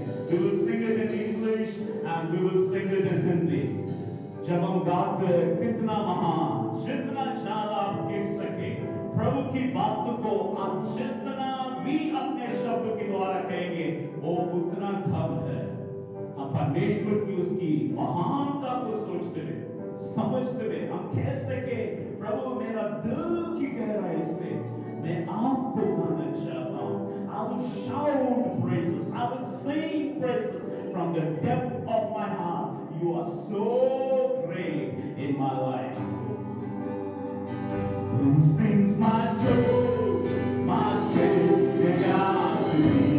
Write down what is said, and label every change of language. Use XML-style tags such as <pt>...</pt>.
<en>We will sing it in English and we will sing it in Hindi.</en> <hi>जब हम गाते हैं कितना महान, जितना ज्यादा आप गिर सके प्रभु की बातों को, आप जितना भी अपने शब्द के द्वारा कहेंगे वो उतना कम है। हम परमेश्वर की उसकी महानता को सोचते हुए, समझते हुए हम कह सके प्रभु मेरा दिल की गहराई से मैं आपको गाना चाहता हूँ।</hi> <en>I will shout praises, I will sing praises from the depth of my heart. You are so great in my life. Who sings my soul, my Savior God to me?</en>